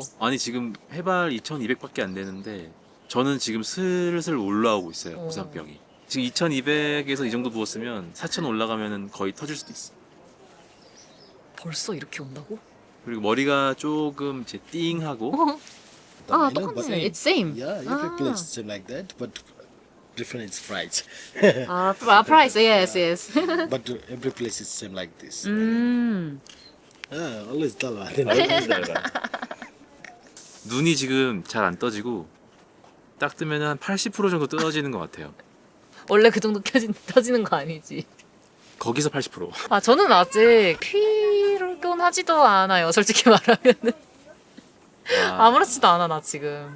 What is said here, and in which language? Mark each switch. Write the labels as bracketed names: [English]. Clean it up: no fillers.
[Korean] 아니 지금 해발 2,200밖에 안 되는데 저는 지금 슬슬 올라오고 있어요. 어. 고산병이. 지금 2,200에서 이 정도 부었으면 4,000 올라가면은 거의 터질 수도 있어. 벌써 이렇게 온다고? 그리고 머리가 조금 이제 띵하고 아, [English] I know, but- [Korean] 똑같네. [English] It's same. Yeah, 아. every place is same like that, but different is price. 아, price. Yes, yes. But every place is same like this. Always tell her. [Korean] 눈이 지금 잘 안 떠지고 딱 뜨면 한 80% 정도 떨어지는 것 같아요. 원래 그 정도 터지는 거 아니지. 거기서 80%. 아, 저는 아직 피곤하지도 않아요. 솔직히 말하면은. 아무렇지도 않아, 나 지금.